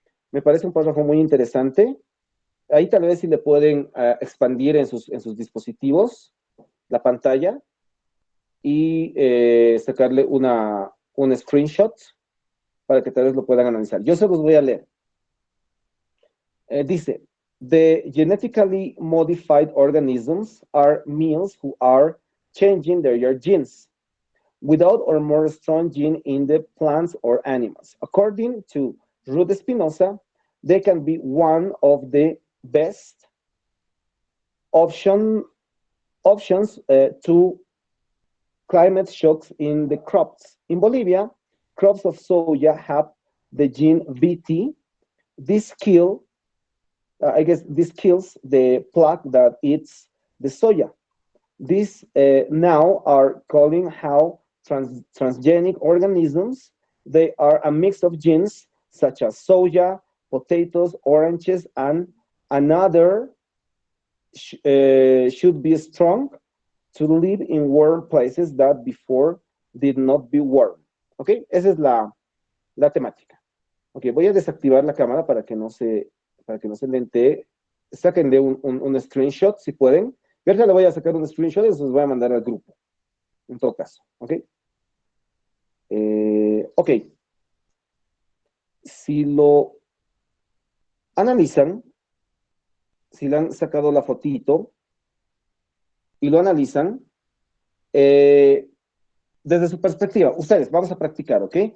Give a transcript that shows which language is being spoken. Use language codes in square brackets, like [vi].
[es] Me parece un párrafo muy interesante. Ahí tal vez si le pueden expandir en sus dispositivos la pantalla y sacarle un screenshot para que tal vez lo puedan analizar. Yo se los voy a leer. Dice, [en] the genetically modified organisms are males who are changing their genes without or more strong gene in the plants or animals. According to Ruth Espinosa, they can be one of the best options to climate shocks in the crops. In Bolivia, crops of soya have the gene VT. This kills the plague that eats the soya. These now are calling how transgenic organisms. They are a mix of genes such as soya, potatoes, oranges, and another should be strong to live in warm places that before did not be warm. [es] ¿Ok? Esa es la temática. Ok, voy a desactivar la cámara para que no se lentee. Sáquenle un screenshot si pueden. Yo ahorita le voy a sacar un screenshot y se los voy a mandar al grupo. En todo caso, ¿ok? Ok. Si lo analizan, si le han sacado la fotito y lo analizan, desde su perspectiva, ustedes, vamos a practicar, ¿ok?